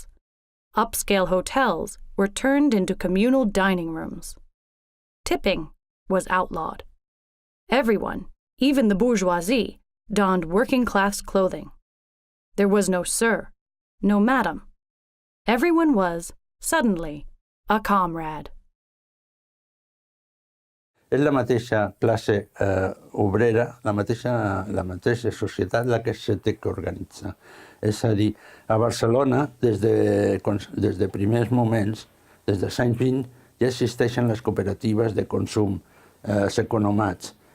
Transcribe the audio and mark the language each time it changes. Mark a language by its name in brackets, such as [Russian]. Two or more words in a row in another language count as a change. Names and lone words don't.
[English] Upscale hotels were turned into communal dining rooms. Tipping was outlawed. Everyone, even the bourgeoisie, donned working-class clothing. There was no sir, no madam. Everyone was, suddenly, a comrade. [Catalan] És la mateixa classe obrera, la mateixa societat la que se té que organitzar. És a dir, a Barcelona, des de primers moments, des dels anys 20, ja existeixen les cooperatives de consum, els economats.